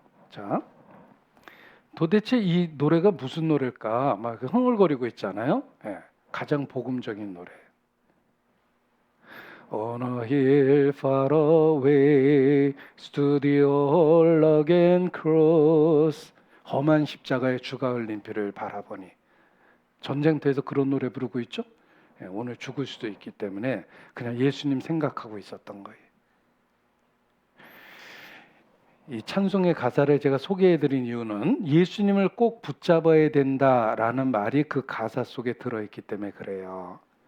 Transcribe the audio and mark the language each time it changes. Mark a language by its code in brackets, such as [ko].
[ko] 자, 도대체 이 노래가 무슨 노래일까? 막 흥얼거리고 있잖아요. 예, 가장 복음적인 노래. [en] On a hill far away stood the old rugged cross. [ko] 험한 십자가의 주가 흘린 피를 바라보니. 전쟁터에서 그런 노래 부르고 있죠. 오늘 죽을 수도 있기 때문에 그냥 예수님 생각하고 있었던 거예요. 이 찬송의 가사를 제가 소개해드린 이유는 예수님을 꼭 붙잡아야 된다라는 말이 그 가사 속에 들어있기 때문에 그래요.